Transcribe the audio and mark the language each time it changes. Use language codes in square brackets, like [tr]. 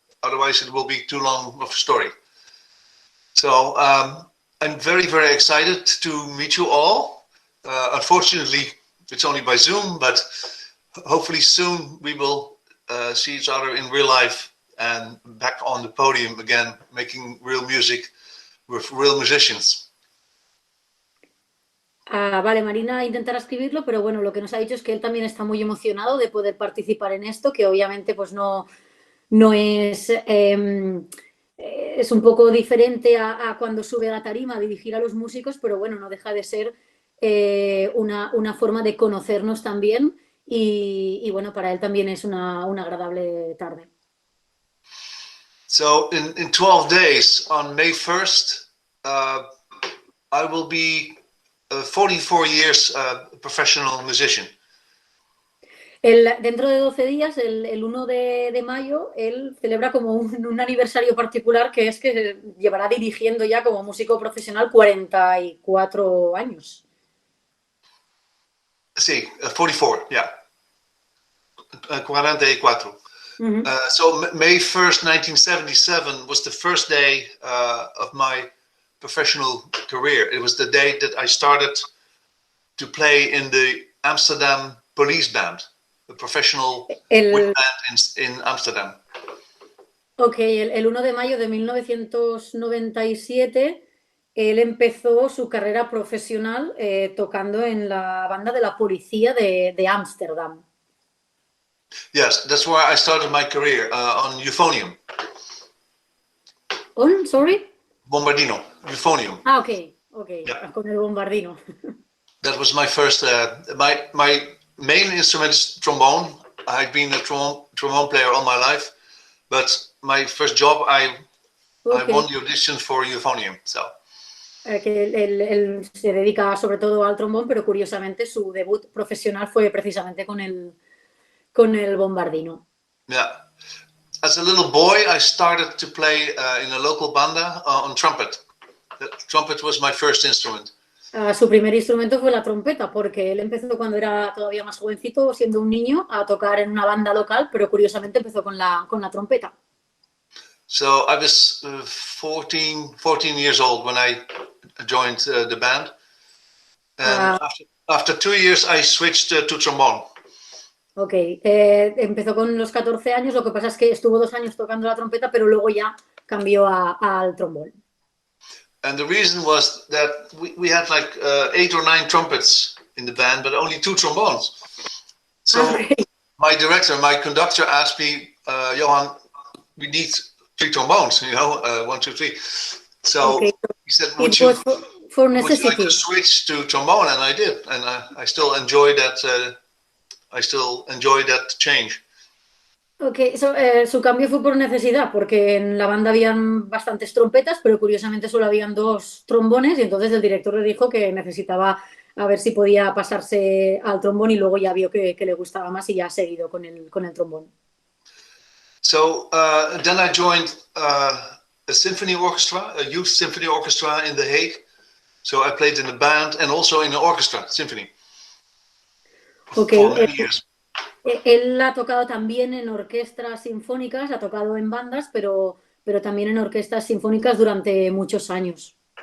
[en] Otherwise it will be too long of a story. So I'm very, very excited to meet you all. Unfortunately, it's only by Zoom, but hopefully soon we will see each other in real life and back on the podium again, making real music with real musicians. [es] Vale, Marina intentará escribirlo, pero bueno, lo que nos ha dicho es que él también está muy emocionado de poder participar en esto, que obviamente pues no es... es un poco diferente a cuando sube a la tarima a dirigir a los músicos, pero bueno, no deja de ser una forma de conocernos también y bueno, para él también es una agradable tarde. [en] So in 12 days, on May 1st, I will be 44 years professional musician. [es] Dentro de 12 días, el 1 de mayo, él celebra como un aniversario particular que es que llevará dirigiendo ya como músico profesional 44 años. Sí, 44, [en] yeah. [es] 44. [en] So May 1st, 1977 was the first day of my professional career. It was the day that I started to play in the Amsterdam Police Band, the professional wind band in Amsterdam. [es] Ok, el 1 de mayo de 1997 él empezó su carrera profesional tocando en la banda de la policía de Ámsterdam. [en] Yes, that's where I started my career, on euphonium. On, sorry? [es] Bombardino, euphonium. Ah, ok, [en] Yeah. [es] con el bombardino. [en] That was my first, my main instrument is trombone. I've been a trombone player all my life, but my first job, I won the audition for euphonium, so. [es] Que él se dedica sobre todo al trombón, pero curiosamente su debut profesional fue precisamente con el bombardino. [en] Yeah. As a little boy, I started to play in a local banda on trumpet. The trumpet was my first instrument. [es] Su primer instrumento fue la trompeta, porque él empezó cuando era todavía más jovencito, siendo un niño, a tocar en una banda local, pero curiosamente empezó con la trompeta. [en] So I was 14 years old when I joined the band. And after 2 years, I switched to trombone. [es] Ok, empezó con los 14 años, lo que pasa es que estuvo 2 años tocando la trompeta, pero luego ya cambió al trombón. [en] And the reason was that we had like 8 or 9 trumpets in the band, but only 2 trombones. So my conductor asked me, Johan, we need 3 trombones, 1, 2, 3. So he said, would you like to switch to trombone? And I did, and I still enjoy that. I still enjoy that change. [es] Ok, su cambio fue por necesidad, porque en la banda habían bastantes trompetas, pero curiosamente solo habían 2 trombones y entonces el director le dijo que necesitaba a ver si podía pasarse al trombón y luego ya vio que le gustaba más y ya ha seguido con el trombón. [en] So then I joined a symphony orchestra, a youth symphony orchestra in The Hague. So I played in a band and also in an orchestra, symphony. Okay. For many years. [es] Él ha tocado también en orquestas sinfónicas, ha tocado en bandas, pero también en orquestas sinfónicas durante muchos años.